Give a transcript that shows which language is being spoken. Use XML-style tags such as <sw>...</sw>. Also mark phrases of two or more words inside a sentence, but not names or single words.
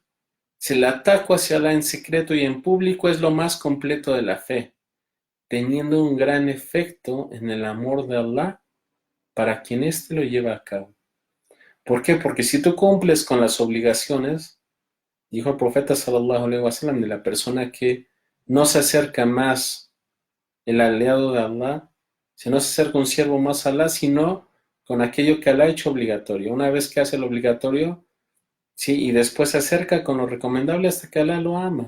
<es>Si el ataque hacia Allah en secreto y en público es lo más completo de la fe, teniendo un gran efecto en el amor de Allah para quien éste lo lleva a cabo. ¿Por qué? Porque si tú cumples con las obligaciones, dijo el profeta</es> <ar>صلى الله عليه وسلم,</ar> <es>de la persona que no se acerca más el aliado de Allah, si no se acerca un siervo más a Allah, sino con aquello que Allah ha hecho obligatorio. Una vez que hace lo obligatorio, sí, y después se acerca con lo recomendable hasta que Allah lo ama.</es>